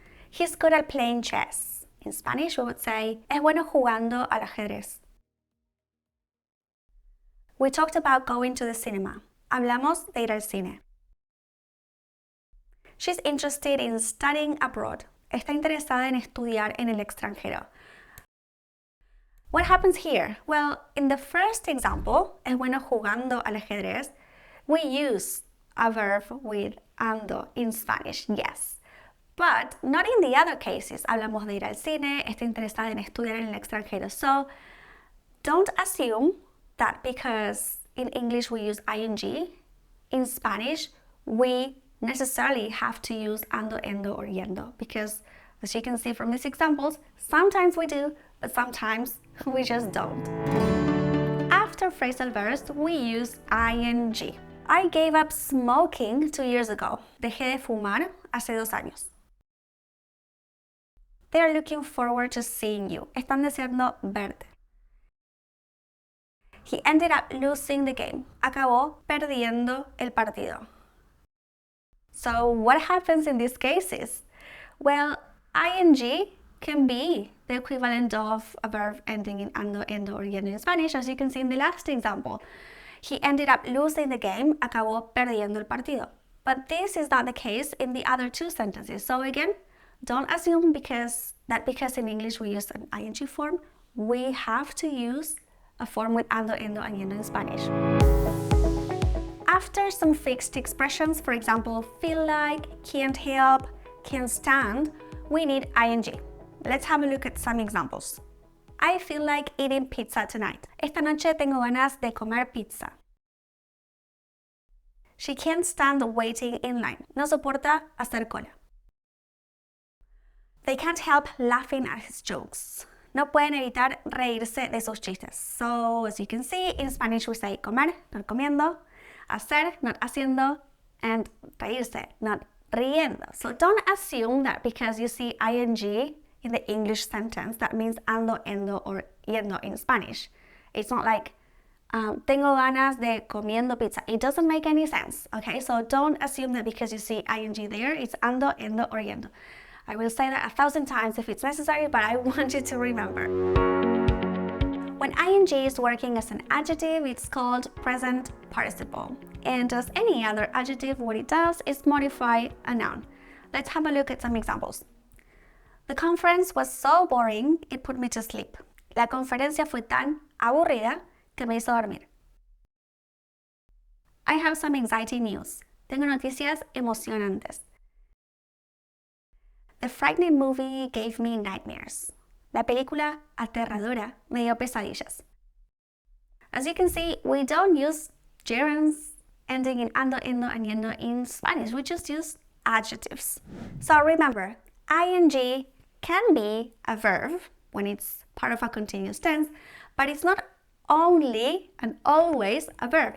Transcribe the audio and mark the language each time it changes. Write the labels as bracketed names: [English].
[English] He's good at playing chess. In Spanish, we would say, [Spanish] es bueno jugando al ajedrez. [English] We talked about going to the cinema. [Spanish] Hablamos de ir al cine. [English] She's interested in studying abroad. [Spanish] Está interesada en estudiar en el extranjero. [English] What happens here? Well, in the first example, [Spanish] es bueno jugando al ajedrez, [English] we use a verb with ando in Spanish, yes. But not in the other cases. [Spanish] Hablamos de ir al cine, está interesada en estudiar en el extranjero. [English] So don't assume that because in English we use ing, in Spanish we necessarily have to use ando, endo, or yendo, because as you can see from these examples, sometimes we do, but sometimes we just don't. after phrasal verbs, we use ing. I gave up smoking 2 years ago. [Spanish] Dejé de fumar hace 2 años. [English] They are looking forward to seeing you. [Spanish] Están deseando verte. [English] He ended up losing the game. [Spanish] Acabó perdiendo el partido. [English] So what happens in these cases? Well, ing can be the equivalent of a verb ending in ando, endo, or yendo in Spanish, as you can see in the last example. He ended up losing the game. [Spanish] Acabó perdiendo el partido. [English] But this is not the case in the other 2 sentences. So again, don't assume because in English we use an ing form, we have to use a form with ando, endo, and yendo in Spanish. After some fixed expressions, for example, feel like, can't help, can't stand, we need ing. Let's have a look at some examples. I feel like eating pizza tonight. [Spanish] Esta noche tengo ganas de comer pizza. [English] She can't stand waiting in line. [Spanish] No soporta hacer cola. [English] They can't help laughing at his jokes. [Spanish] No pueden evitar reírse de sus chistes. [English] So, as you can see, in Spanish we say comer, not comiendo, hacer, not haciendo, and reírse, not riendo. So don't assume that because you see ing in the English sentence, that means ando, endo, or yendo in Spanish. It's not like [Spanish] tengo ganas de comiendo pizza. [English] It doesn't make any sense, okay? So don't assume that because you see ing there, it's ando, endo, or yendo. I will say that 1,000 times if it's necessary, but I want you to remember. When ing is working as an adjective, it's called present participle. And as any other adjective, what it does is modify a noun. Let's have a look at some examples. The conference was so boring, it put me to sleep. [Spanish] La conferencia fue tan aburrida que me hizo dormir. [English] I have some anxiety news. [Spanish] Tengo noticias emocionantes. [English] The frightening movie gave me nightmares. [Spanish] La película aterradora me dio pesadillas. [English] As you can see, we don't use gerunds ending in ando, endo, and yendo in Spanish. We just use adjectives. So remember, ing can be a verb when it's part of a continuous tense, but it's not only and always a verb.